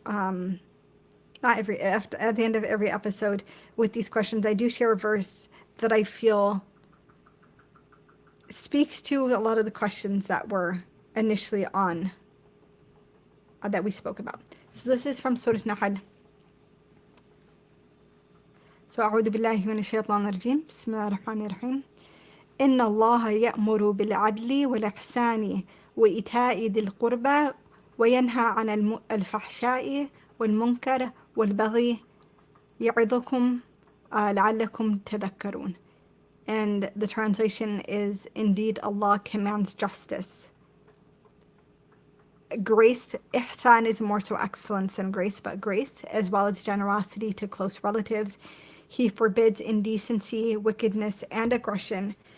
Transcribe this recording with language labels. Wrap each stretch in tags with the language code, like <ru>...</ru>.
<en>Not every, at the end of every episode with these questions, I do share a verse that I feel speaks to a lot of the questions that were initially on, that we spoke about. So this is from Surah Nahl. So</en> <ar>أعوذ بالله من الشيطان الرجيم بسم الله الرحمن الرحيم إن الله يأمر بالعدل والإحسان وإيتاء ذي القربى وينهى عن الفحشاء والمنكر والبغي يعظكم لعلكم تذكرون.</ar> <en>And the translation is, indeed Allah commands justice. Grace, ihsan is more so excellence than grace, but grace, as well as generosity to close relatives. He forbids indecency, wickedness, and aggression.</en>